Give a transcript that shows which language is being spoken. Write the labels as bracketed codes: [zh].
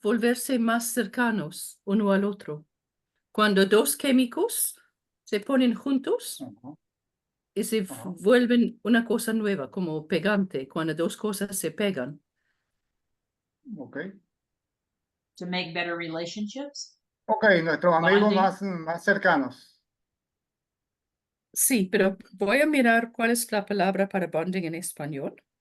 [es] Volverse más cercanos uno al otro. Cuando dos químicos se ponen juntos Ajá, y se ajá. vuelven una cosa nueva, como pegante, cuando dos cosas se pegan. Ok. [en] To make better relationships. [es] Ok, nuestros amigos más cercanos. Sí, pero voy a mirar cuál es la palabra para bonding en español.